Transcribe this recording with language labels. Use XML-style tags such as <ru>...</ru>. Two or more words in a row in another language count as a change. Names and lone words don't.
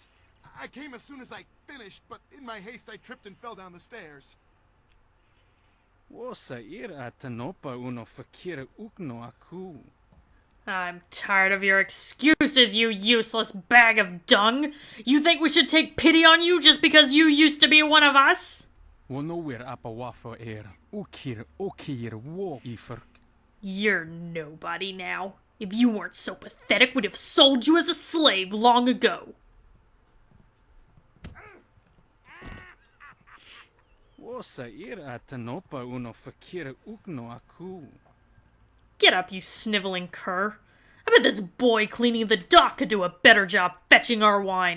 <en>I came as soon as I finished, but in my haste I tripped and fell down the stairs. Wasa ir atanopa uno fakira ukno aku. I'm tired of your excuses, you useless bag of dung! You think we should take pity on you just because you used to be one of us? Wonowir apawafa er ukir okir wo ifirk. You're nobody now. If you weren't so pathetic, we'd have sold you as a slave long ago. Wasa ir atanopa uno fakira ukno aku. Get up, you sniveling cur. I bet this boy cleaning the dock could do a better job fetching our wine.</en>